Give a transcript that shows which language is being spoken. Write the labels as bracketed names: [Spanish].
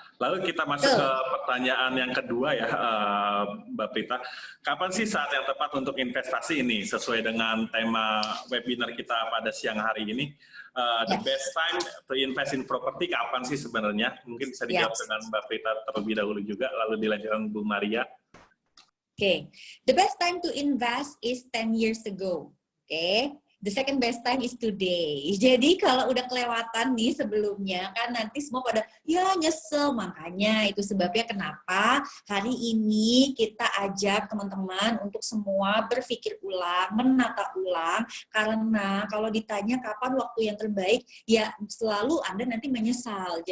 [Indonesian] Lalu kita masuk ke pertanyaan yang kedua ya Mbak Prita. Kapan sih saat yang tepat untuk investasi ini sesuai dengan tema webinar kita pada siang hari ini? [English] The best time to invest in property [Indonesian] kapan sih sebenarnya? Mungkin bisa dijawab dengan Mbak Prita terlebih dahulu juga, lalu dilanjutkan Bu Maria. [English] Okay, the best time to invest is 10 years ago. Okay, the second best time is today. [Indonesian] Jadi kalau udah kelewatan nih sebelumnya kan nanti semua pada ya nyesel, makanya itu sebabnya kenapa hari ini kita ajak teman-teman untuk semua berpikir ulang, menata ulang, karena kalau ditanya kapan waktu yang terbaik, ya selalu Anda nanti menyesal.